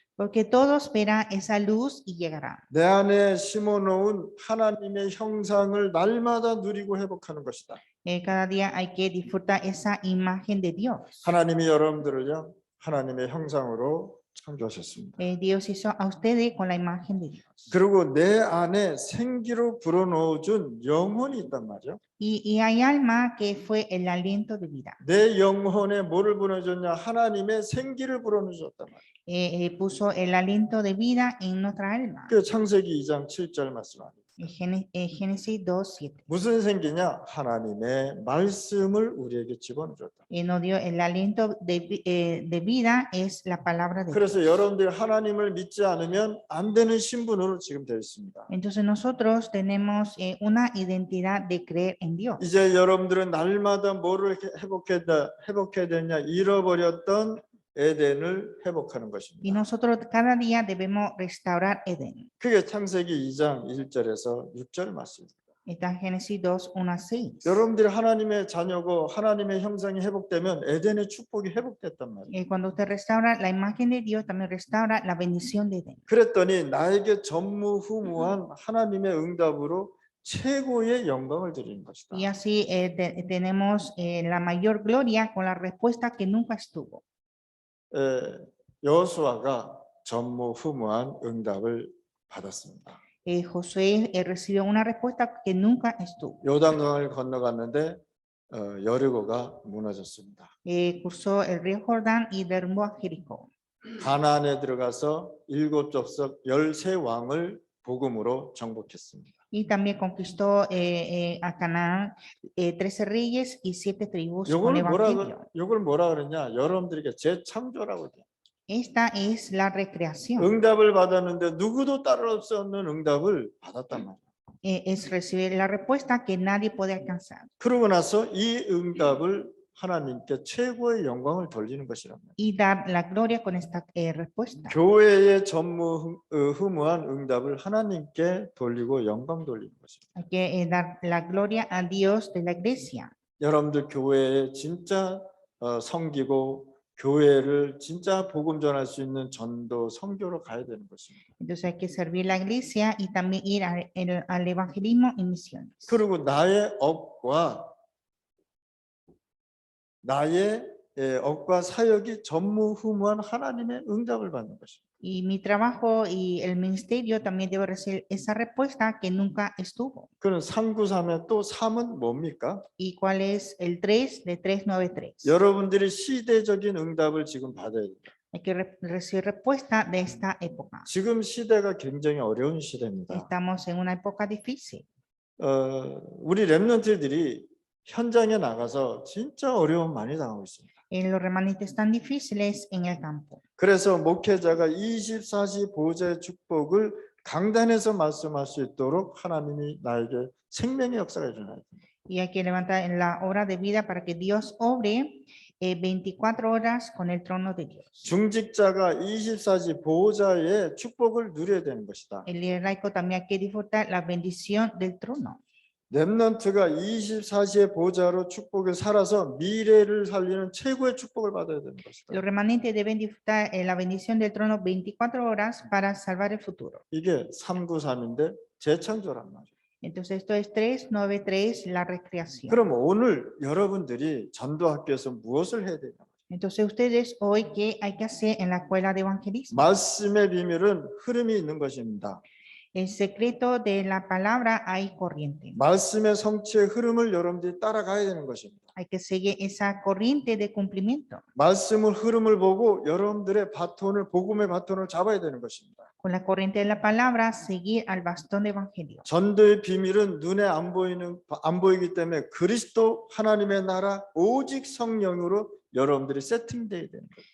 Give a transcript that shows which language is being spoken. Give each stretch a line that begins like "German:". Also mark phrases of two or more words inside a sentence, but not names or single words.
Spanish: Porque todos verán esa luz y llegarán.
Korean: 내 안에 심어놓은 하나님의 형상을 날마다 누리고 회복하는 것이다.
Spanish: Cada día hay que disfrutar esa imagen de Dios.
Korean: 하나님이 여러분들을요 하나님의 형상으로 창조하셨습니다.
Spanish: Dios hizo a ustedes con la imagen de Dios.
Korean: 그리고 내 안에 생기로 불어넣어준 영혼이 있단 말이죠.
Spanish: Y hay alma que fue el aliento de vida.
Korean: 내 영혼에 뭐를 불어넣어줬냐? 하나님의 생기를 불어넣어줬단 말이에요.
Spanish: Puso el aliento de vida en nuestra alma.
Korean: 그 창세기 2장 7절 말씀합니다.
Spanish: Génesis 2:7.
Korean: 무슨 생기냐? 하나님의 말씀을 우리에게 집어넣어줬다.
Spanish: Nos dio el aliento de vida es la palabra de Dios.
Korean: 그래서 여러분들 하나님을 믿지 않으면 안 되는 신분으로 지금 되어 있습니다.
Spanish: Entonces nosotros tenemos una identidad de creer en Dios.
Korean: 이제 여러분들은 날마다 뭐를 회복해야 되냐? 잃어버렸던 에덴을 회복하는
Spanish: Y
Korean: 것입니다.
Spanish: nosotros cada día debemos restaurar Edén.
Korean: 그게 창세기 2장 1절에서 6절 말씀입니다.
Spanish: Está en Génesis 2, 1 a 6.
Korean: 여러분들이 하나님의 자녀고 하나님의 형상이 회복되면 에덴의 축복이 회복됐단 말이에요.
Spanish: Cuando usted restaura la imagen de Dios, también restaura la bendición de Edén.
Korean: 그랬더니 나에게 전무후무한 하나님의 응답으로 최고의 영광을 드리는 것이다.
Spanish: Y así tenemos la mayor gloria con la respuesta que nunca estuvo.
Korean: 여호수아가 전무후무한 응답을 받았습니다.
Spanish: Josué recibió una respuesta que nunca estuvo.
Korean: 요단강을 건너갔는데 여리고가 무너졌습니다.
Spanish: Cruzó el río Jordán y derrumbó a Jericó.
Korean: 가나안에 들어가서 7 족속 13왕을 복음으로 정복했습니다.
Spanish: Y también conquistó a Canaán 13 reyes y 7 tribus con evangelio.
Korean: 이걸 뭐라 그러냐? 여러분들에게 재창조라고 돼요.
Spanish: Esta es la recreación.
Korean: 응답을 받았는데 누구도 따라올 수 없는 응답을 받았단 말이에요.
Spanish: Es recibir la respuesta que nadie puede alcanzar.
Korean: 그러고 나서 이 응답을 하나님께 최고의 영광을 돌리는 것이란 말이에요.
Spanish: Y dar la gloria con esta respuesta.
Korean: 교회의 전무후무한 응답을 하나님께 돌리고 영광 돌리는 것입니다.
Spanish: Hay que dar la gloria a Dios de la iglesia.
Korean: 여러분들 교회에 진짜 섬기고 교회를 진짜 복음 전할 수 있는 전도 선교로 가야 되는 것입니다.
Spanish: Entonces hay que servir la iglesia y también ir al evangelismo y misiones.
Korean: 그리고 나의 업과 사역이 전무후무한 하나님의 응답을 받는 것입니다.
Spanish: Y mi trabajo y el ministerio también debe recibir esa respuesta que nunca estuvo.
Korean: 그는 393의 또 3은 뭡니까?
Spanish: ¿Y cuál es el 3 de 393?
Korean: 여러분들이 시대적인 응답을 지금 받아야 됩니다.
Spanish: Hay que recibir respuesta de esta época.
Korean: 지금 시대가 굉장히 어려운 시대입니다.
Spanish: Estamos en una época difícil.
Korean: 우리 렘넌트들이 현장에 나가서 진짜 어려움 많이 당하고 있습니다.
Spanish: Los remanentes tan difíciles en el campo.
Korean: 그래서 목회자가 24시 보호자의 축복을 강단에서 말씀할 수 있도록 하나님이 나에게 생명의 역사가 일어나야 됩니다.
Spanish: Y hay que levantar en la hora de vida para que Dios obre 24 horas con el trono de Dios.
Korean: 중직자가 24시 보호자의 축복을 누려야 되는 것이다.
Spanish: El líder laico también hay que disfrutar la bendición del trono.
Korean: 렘넌트가 24시의 보호자로 축복을 살아서 미래를 살리는 최고의 축복을 받아야 되는 것이다.
Spanish: Los remanentes deben disfrutar la bendición del trono 24 horas para salvar el futuro.
Korean: 이게 393인데 재창조란 말이에요.
Spanish: Entonces esto es 393, la recreación.
Korean: 그럼 오늘 여러분들이 전도학교에서 무엇을 해야 되냐?
Spanish: Entonces ustedes hoy, ¿qué hay que hacer en la escuela de evangelismo?
Korean: 말씀의 비밀은 흐름이 있는 것입니다.
Spanish: El secreto de la palabra hay corriente.
Korean: 말씀의 성취의 흐름을 여러분들이 따라가야 되는 것입니다.
Spanish: Hay que seguir esa corriente de cumplimiento.
Korean: 말씀을 흐름을 보고 여러분들의 바톤을 복음의 바톤을 잡아야 되는 것입니다.
Spanish: Con la corriente de la palabra, seguir al bastón de evangelio.
Korean: 전도의 비밀은 눈에 안 보이기 때문에 그리스도 하나님의 나라 오직 성령으로 여러분들이 세팅돼야 되는 거예요.